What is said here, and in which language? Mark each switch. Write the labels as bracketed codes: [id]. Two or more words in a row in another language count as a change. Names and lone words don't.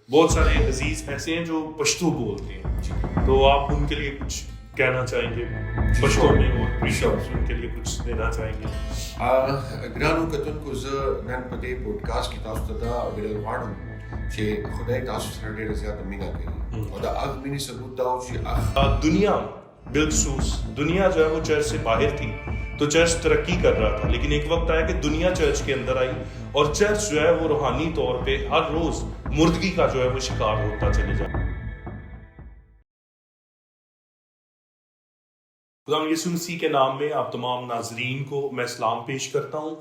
[ur] بہت سارے عزیز ایسے ہیں جو پشتو بولتے ہیں، تو آپ ان کے لیے کچھ کہنا چاہیں گے پشتو میں اور ان کے لیے کچھ دینا چاہیں گے؟ [ps] گرانو کتن کو نن پدے پوڈکاسٹ کی تاسو ته ویل غواړم چې خدای تاسو سره ډېره زیاته مینه کوي او دا هغه مینې ثبوت دا چې [ur] دنیا بالخصوص دنیا جو ہے وہ چرچ سے باہر تھی تو چرچ ترقی کر رہا تھا، لیکن ایک وقت آیا کہ دنیا چرچ کے اندر آئی اور چرچ جو ہے وہ روحانی طور پہ ہر روز مردگی کا جو ہے وہ شکار ہوتا چلے جائے۔ خدا یسوع مسیح کے نام میں آپ تمام ناظرین کو میں سلام پیش کرتا ہوں۔